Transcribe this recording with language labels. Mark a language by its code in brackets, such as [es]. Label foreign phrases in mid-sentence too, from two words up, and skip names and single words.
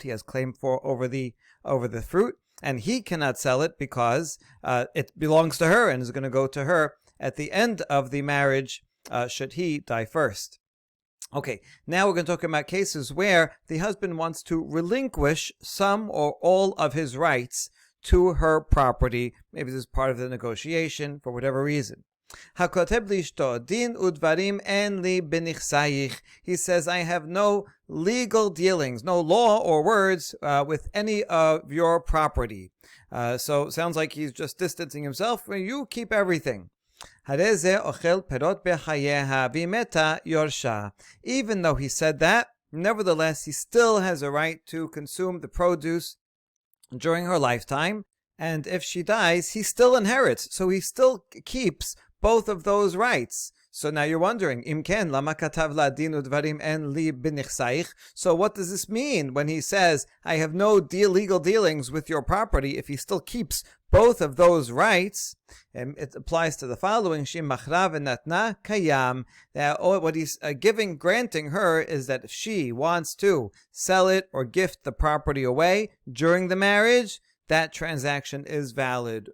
[en] He has claim over the fruit, and he cannot sell it because it belongs to her and is going to go to her at the end of the marriage, should he die first. Okay, now we're going to talk about cases where the husband wants to relinquish some or all of his rights to her property. Maybe this is part of the negotiation for whatever reason. [he] Hakoteb lishto din udvarim en li benichsayich. [en] He says, I have no legal dealings, no law or words with any of your property. So sounds like he's just distancing himself. You keep everything. Even though he said that, nevertheless, he still has a right to consume the produce during her lifetime. And if she dies, he still inherits. So he still keeps both of those rights. So now you're wondering, [he] Imken lama katav la din udvarim en li benichsayich. [en] So what does this mean when he says, I have no legal dealings with your property, if he still keeps both of those rights? And it applies to the following, [he] Shim machra v'natna kayam. [en] What he's granting her is that if she wants to sell it or gift the property away during the marriage, that transaction is valid.